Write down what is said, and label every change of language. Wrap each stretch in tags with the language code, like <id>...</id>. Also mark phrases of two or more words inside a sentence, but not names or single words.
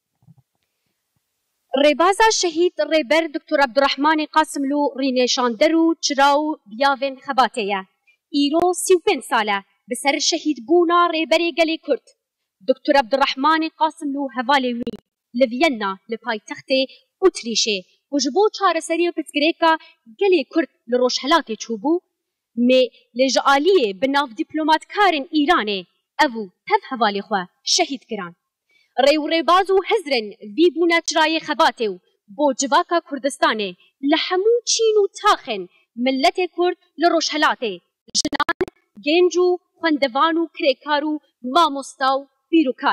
<ku>ڕێبازە شەهید ڕێبەر دکتۆر عەبدوڕەحمانی قاسملوو ڕینێشاندەر و چرا و بیاوێن خەباتەیە ئیرۆ 35 ساڵە بەسەر شەهید بوونا ڕێبەری گەلێ کورد دکتۆر عەبدوڕەحمانی قاسملوو هەڤالێ وی لە ڤیەنا لە پایتەختێ ئوتریشێ و ji bo çareseriyê pirsgirêka gelê Kurd li Rojhilatê çûbû mê lê ji aliyê bi nav dîplomatkarên Îranê ev û tev hevalê xwe şehîd kiran. Rêwrêbaz û hezrên vî bûne çirayê xebatê û bo civaka Kurdistanê li hemû çîn û taxên milletê Kurd li Rojhilatê jinan, gênc û xwendevan û kirêkar û mamosta û bîrokan.</ku>